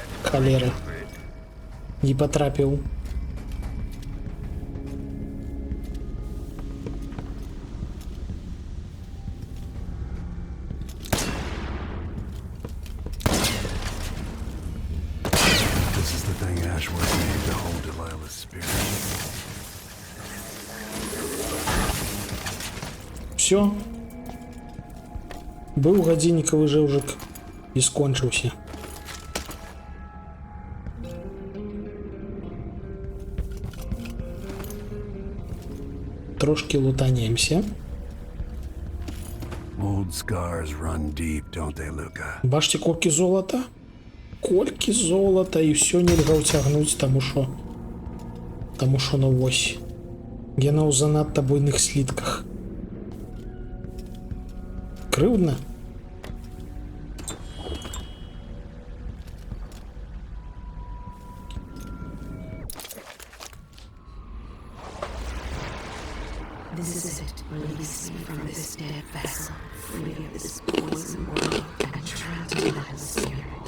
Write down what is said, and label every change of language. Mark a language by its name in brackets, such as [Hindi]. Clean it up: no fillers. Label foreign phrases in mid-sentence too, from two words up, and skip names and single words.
[Belarusian] Халеры. Не потрапіў. [English] This is the thing Ashworth made to hold Delilah's spirit. [Belarusian] Все. Быў гадзіннікавы жэўжык і скончыўся. Трошки лутанемся. [English] Old scars run deep, don't they, Luca? [Belarusian] Бачите, колькі золота? Колькі золота, і все нельга ўцягнуць, таму што ну вось. Яна ў занадта буйных слітках. Крыўдна. [English] This is it. Release me from this dead vessel, free of this poison world, and trapped in that spirit.